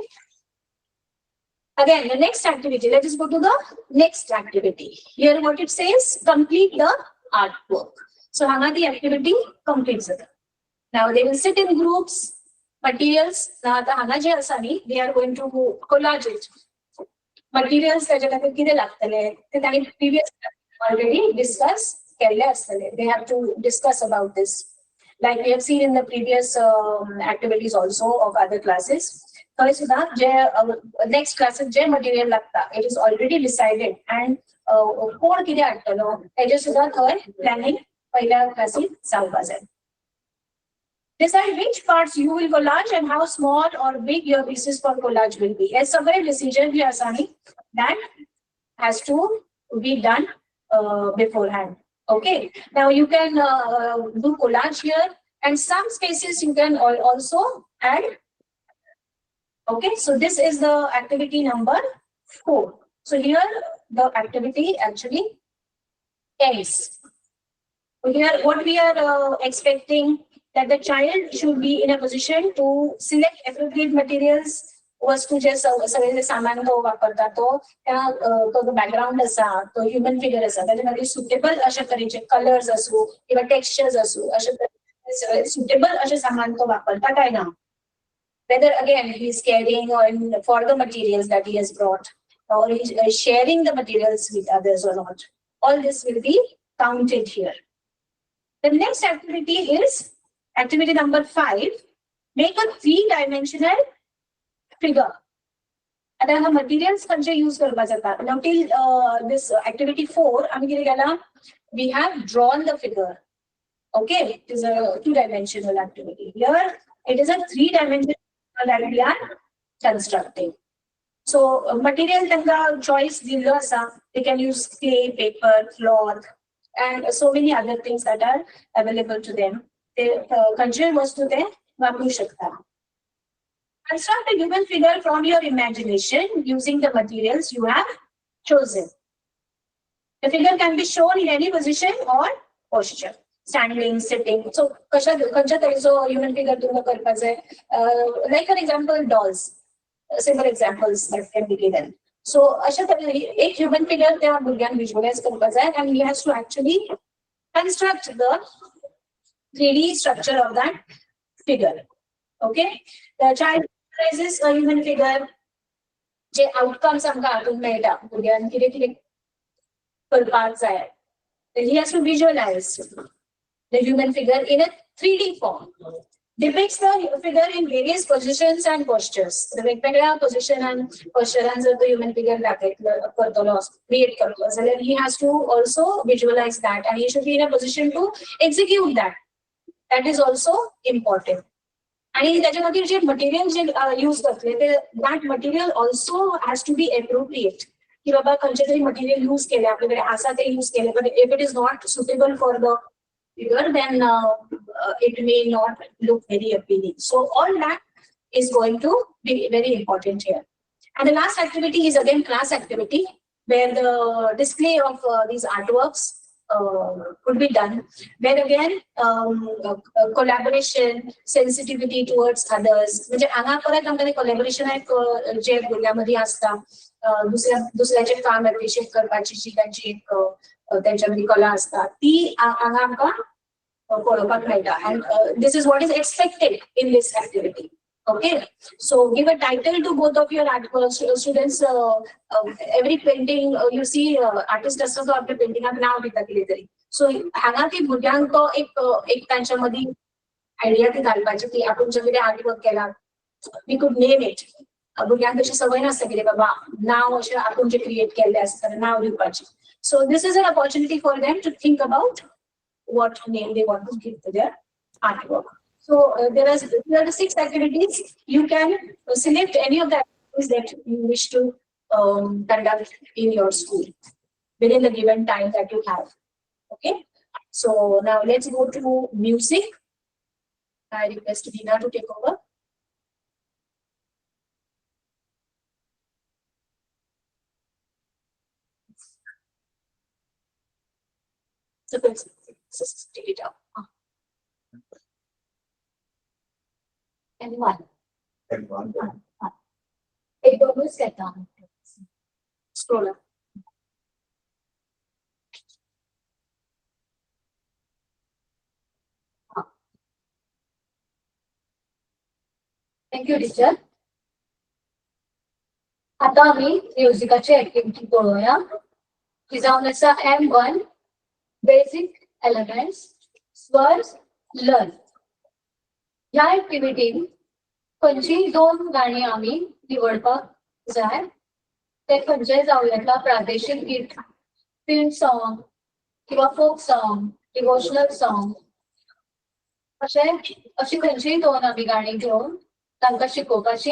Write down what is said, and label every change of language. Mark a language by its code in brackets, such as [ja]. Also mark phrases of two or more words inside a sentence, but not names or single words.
[en] Again, the next activity. Let us go to the next activity. Here, what it says: complete the artwork. So, hanga the activity completes it. Now they will sit in groups. Materials. Now, the [kok] hanga je asani, [en] they are going to collage it. [kok] Materials त्याच्या खातीर कितें लागतले ते तांणी [en] previous already discuss [kok] केल्ले आसतले. [en] They have to discuss about this. Like we have seen in the previous activities also of other classes. [kok] थंय सुद्दां जे [en] next classes [kok] जे material लागता, [en] it is already decided [kok] and कोण कितें हाडटलो हेजे सुद्दां थंय planning पहिल्या क्लासीत जावपा जाय. [en] Decide which parts you will collage and how small or big your pieces for collage will be. A separate decision [kok] je asani [en] that has to be done beforehand. Okay. Now you can do collage here, and some spaces you can also add. Okay. So this is the activity number 4. So here the activity actually ends. Here what we are expecting, that the child should be in a position to select appropriate materials. [kok] वस्तू जे सगळे सामान तो वापरता तो बॅकग्राऊंड असा, तो ह्युमन फिगर असा, त्याच्यामध्ये सुटेबल अशा तरेचे कलर्स असू किंवा टेक्स्चर्स असू, अशा तरेचे सुटेबल असे सामान तो वापरता काय ना. [en] Whether again he is carrying or for the materials that he has brought, or he is sharing the materials with others or not. All this will be counted here. The next activity is activity number 5. Make a 3-dimensional figure. And then the materials [kok] खंयचे use करपा जाता. [en] Now till this activity 4, [kok] आमी कितें केला, [en] we have drawn the figure. Okay, it is a 2-dimensional activity. Here it is a 3-dimensional that we are constructing. [kok] So material त्यांका choice दिल्लो आसा. [en] They can use clay, paper, cloth, and so many other things that are available to them. [kok] ते खंयचीय वस्तू ते वापरू शकता. [en] Construct a human figure from your imagination using the materials you have chosen. The figure can be shown in any position or posture, standing, sitting. [kok] So खंयच्या तरेचो [en] human figure [kok] तुमकां करपाक जाय. [en] Like for example, dolls. Simple examples that can be given. [kok] So अशा तरेन एक [en] human figure [kok] त्या भुरग्यान visualize करपाक जाय, [en] and he has to actually construct the 3D structure of that figure. Okay, the child visualizes a human figure. [kok] जे outcomes आमकां हातून मेळटा, भुरग्यान कितें कितें करपाक जाय. [en] Then he has to visualize the human figure in a 3D form. Depicts the figure in various positions and postures. The [kok] वेगवेगळ्या position and posturean जर तो human figure करतलो, create करतलो, जाल्यार [en] he has to also visualize that, and he should be in a position to execute that. That is also important. [kok] आणि त्याच्या खातीर जे मटेरियल जे यूज करतले ते [en] that material also has to be appropriate. [kok] की बाबा खंयचे तरी मटेरियल यूज केले, आपल्याकडे आसा ते यूज केले, [en] but if it is not suitable for the figure, then it may not look very appealing. So all that is going to be very important here. And the last activity is again class activity, where the display of these artworks could be done, where again collaboration, sensitivity towards others. [kok] म्हणजे हांगा परत आमकां collaboration एक जे भुरग्यांमध्ये आसता, दुसऱ्याचे काम appreciate करपाची जी तांची एक त्यांच्यामध्ये कला असता, ती हांगा आमकां पळोवपाक मेळटा. [en] And this is what is expected in this activity. Okay, so give a title to both of your artworks. Students, every painting you see artist [kok] असतो तो आपल्या पेंटिंगाक नाव दिता कितें तरी. सो हांगा ती भुरग्यांक तो एक तांच्या मदीं आयडिया ती घालपाची की आपण जे कितें [en] hard work [kok] केला [en] we could name it. [kok] भुरग्यांक तशी संवय नासता कितें बाबा नांव अशें आपूण जे क्रिएट केल्लें आसता नांव दिवपाचें. [en] So this is an opportunity for them to think about what name they want to give to their artwork. So there are the 6 activities. You can select any of the activities that you wish to conduct in your school within the given time that you have. Okay. So now let's go to music. I request Veena to take over. So please take it out. Anyone? Everyone. [kok] एक bonus घेता. [en] Scroll up. thank you teacher. [kok] आता आम्ही म्युझिकाची ऍक्टिव्हिटी पळोवया. ती जावन आसा M1 [en] basic elements [kok] स्वर लर्न. ह्या ऍक्टिव्हिटीन खंयचीय 2 गाणी आम्ही निवडपाक जाय. ते खंयचेय जावं येता प्रादेशीक गीत, [en] film song [kok] किंवा [en] folk song, devotional song [kok] अशी खंयचीय 2 आम्ही गाणी घेवन तांकां शिकोवपाची.